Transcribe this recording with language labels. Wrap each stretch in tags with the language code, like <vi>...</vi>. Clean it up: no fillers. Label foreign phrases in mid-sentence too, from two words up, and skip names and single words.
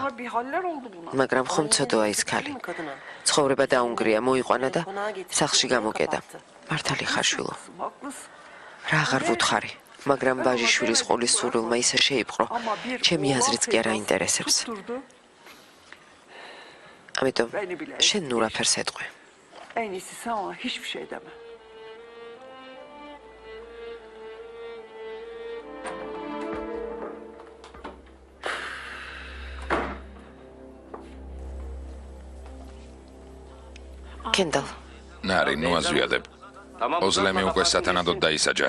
<ka>მაგრამ ხომ ცოდოა ის ქალი. ცხოვრება დაუნგრია, მოიყვანა და სახლში გამოკედა. მართალი ხარ შვილო. რა აღარ ვუთხარი, მაგრამ ბაჟიშვილის ყოლის სურვილმა ისე შეიპყრო, ჩემი აზრიც კი არ აინტერესებს. ამიტომ შენ ნუ რაფერს ეტყვი.</ka> <tr>En iyisi sen ona hiçbir şey deme.</tr> <ka>კენდალ, ნარი, ნუ აზვიადებ. ოზლემი უკვე სათანადოდ დაისაჯა.</ka>